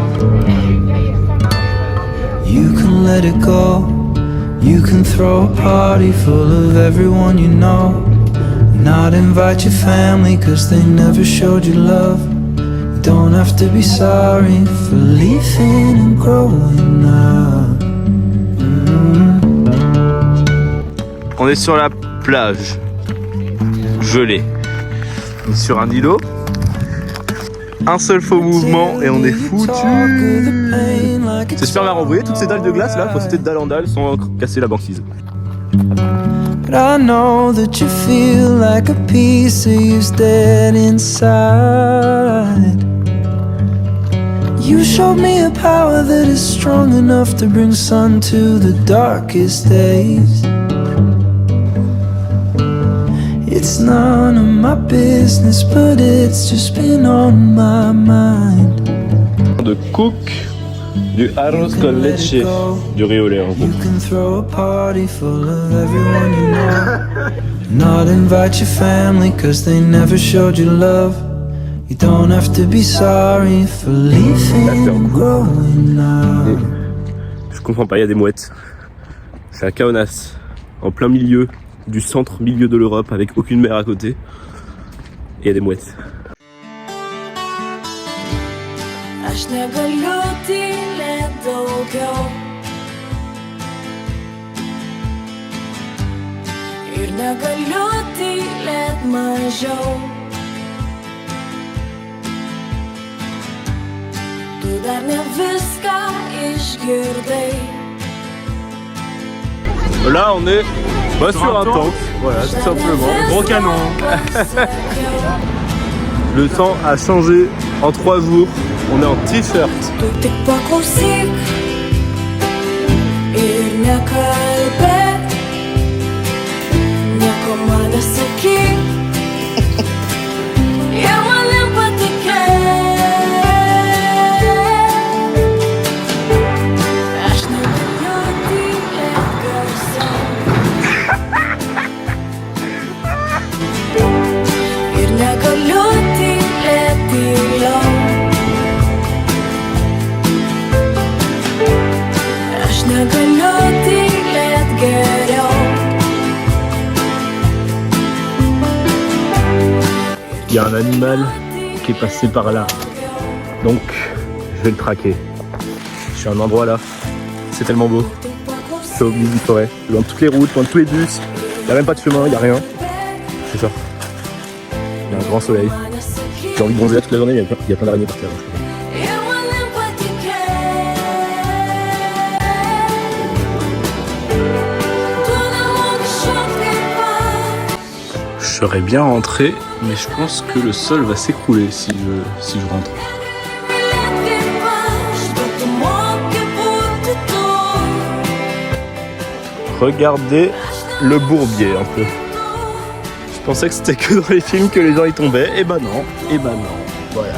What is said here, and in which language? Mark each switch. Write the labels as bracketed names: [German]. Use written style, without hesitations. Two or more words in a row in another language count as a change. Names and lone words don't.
[English] You can let it go. You can throw a party full of everyone you know. Not invite your family 'cause they never showed you love. don't have to be sorry for leaving and growing up. [French] On est sur la plage, gelée. On est sur un îlot. Un seul faux mouvement et on est foutu. C'est super marrant, vous voyez toutes ces dalles de glace là, faut sauter de dalle en dalle sans casser la banquise. [English] But I know that you feel like a piece of you's dead inside. You showed me a power that is strong enough to bring sun to the darkest days. It's none of my business, but it's just been on my mind. [Spanish] De cook, du arroz con leche, [French] du riz au lait en gros. [English] You can throw a party full of everyone you know. Not invite your family cause they never showed you love. You don't have to be sorry for leaving and growing up. [French] Je comprends pas, il y a des mouettes. C'est à Kaunas, en plein milieu du centre-milieu de l'Europe avec aucune mer à côté. Et il y a des mouettes. [Lithuanian] Aš negaliu tylėt daugiau ir negaliu tylėt mažiau. Tu dar ne viską išgirdai. [French] Là on est sur un tank, voilà tout simplement, gros canon. Le temps a changé en 3 jours, on est en t-shirt. [Lithuanian] Tu tik paklausyk ir nekalbėk, nieko man nesakyk ir manim patikėk. Aš negaliu tylėt garsiau ir negaliu tylėt tyliau. Aš negaliu tylėt geriau. [French] Il y a un animal qui est passé par là, donc je vais le traquer. Je suis à un endroit là, c'est tellement beau. Je suis au milieu d'une forêt, loin de toutes les routes, loin de tous les bus. Il n'y a même pas de chemin, il n'y a rien. C'est ça. Il y a un grand soleil. J'ai envie de bronzer là toute la journée, mais il y a plein d'araignées par terre. [Lithuanian] Ir manim patikėk. Tu nemoki šokt kaip aš. [French] Je serais bien rentré, mais je pense que le sol va s'écrouler si je rentre. [Lithuanian] Mylėt kaip aš, bet tu moki būti tu. [French] Regardez le bourbier un peu. Je pensais que c'était que dans les films que les gens y tombaient, et bah non, voilà.